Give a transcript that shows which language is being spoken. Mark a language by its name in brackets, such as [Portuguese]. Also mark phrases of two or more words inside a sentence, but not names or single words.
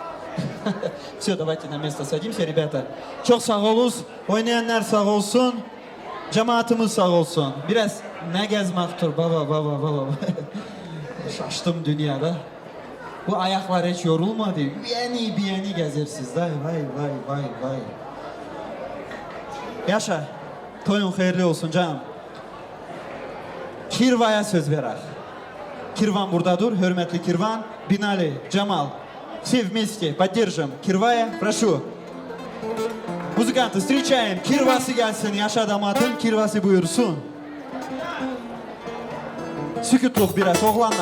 [Russian] Все, давайте на место садимся, ребята. [Turkish] Çok sağ olun. Oynayanlar sağ olsun. Cemaatimiz sağ olsun. Biraz ne gezmektir baba. Şaştım dünyada. Bu ayaklar hiç yorulmadı. Yeni gezersiniz. Vay. Yaşa. Toyun hayırlı olsun canım. Kirva'ya söz verer. Kirvan buradadır, hürmetli Kirvan. Binali, Cemal, [Russian] все вместе поддержим Кирвая, прошу. Музыканты, встречаем. [Turkish] Kirvası gelsin, yaşa damatın Kirvası buyursun. Sükutluk biraz oğlanlar.